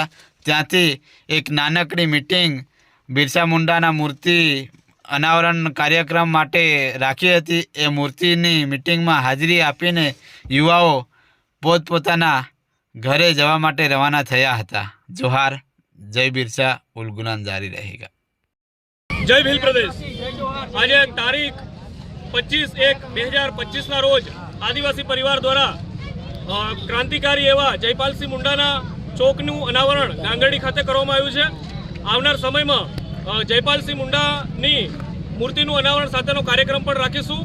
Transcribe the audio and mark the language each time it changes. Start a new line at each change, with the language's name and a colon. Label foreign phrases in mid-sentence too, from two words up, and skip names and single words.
Gujarati: ત્યાંથી એક નાનકડી મિટિંગ બિરસા મુંડાના મૂર્તિ અનાવરણ કાર્યક્રમ માટે રાખી હતી। એ મૂર્તિની મિટિંગમાં હાજરી આપીને યુવાઓ પોતપોતાના ઘરે જવા માટે રવાના થયા હતા। જોહાર,
Hindi: जय बिरसा उलगुलान जारी रहेगा।
Gujarati: જય ભીલ પ્રદેશ। આજે તારીખ 25/1/2025 રોજ આદિવાસી પરિવાર દ્વારા ક્રાંતિકારી એવા જયપાલસિંહ મુંડાના ચોકનું અનાવરણ ગાંગડી ખાતે કરવામાં આવ્યું છે। આવનાર સમયમાં જયપાલસિંહ મુંડાની મૂર્તિનું અનાવરણ સાથેનો કાર્યક્રમ પણ રાખીશું।